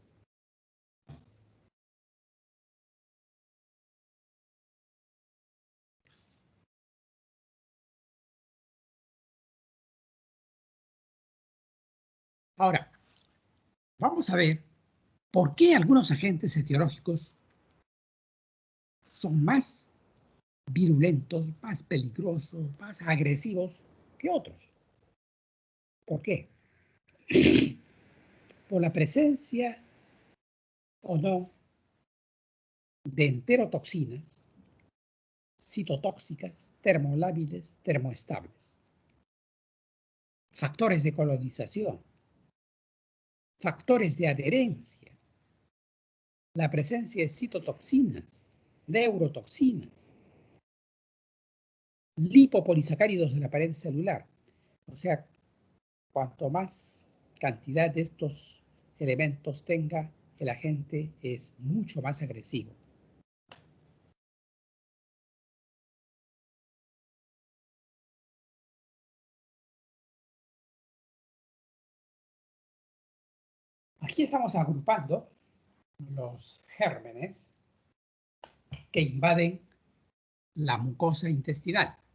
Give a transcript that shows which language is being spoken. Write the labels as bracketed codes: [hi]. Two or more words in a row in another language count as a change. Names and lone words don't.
[es] Ahora, vamos a ver por qué algunos agentes etiológicos son más virulentos, más peligrosos, más agresivos que otros. ¿Por qué? Por la presencia o no de enterotoxinas, citotóxicas, termolábiles, termoestables, factores de colonización, factores de adherencia, la presencia de citotoxinas, neurotoxinas, lipopolisacáridos de la pared celular. O sea, cuanto más cantidad de estos elementos tenga el agente, es mucho más agresivo. Aquí estamos agrupando los gérmenes que invaden la mucosa intestinal.